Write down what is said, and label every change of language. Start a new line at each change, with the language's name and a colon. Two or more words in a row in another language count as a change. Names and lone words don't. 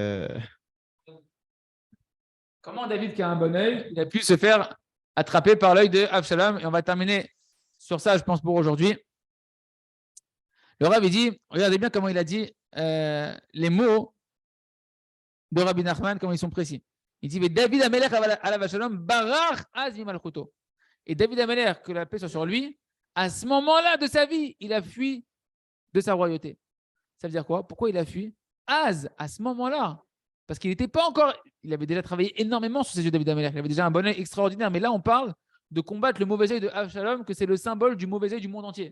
French: comment David, qui a un bon œil, il a pu se faire attraper par l'œil de Avshalom? Et on va terminer sur ça, je pense, pour aujourd'hui. Le Rav, il dit, regardez bien comment il a dit les mots de Rabbi Nachman, comment ils sont précis.
Hebrew: Il dit, mais דוד המלך עליו השלום ברח אז ממלכותו.
French: Et David Amelech, que la paix soit sur lui, à ce moment-là de sa vie, il a fui de sa royauté. Ça veut dire quoi? Pourquoi il a fui? Az, à ce moment-là. Parce qu'il n'était pas encore. Il avait déjà travaillé énormément sur ses yeux, David Amelech. Il avait déjà un bon œil extraordinaire. Mais là, on parle de combattre le mauvais œil de Avshalom, que c'est le symbole du mauvais œil du monde entier.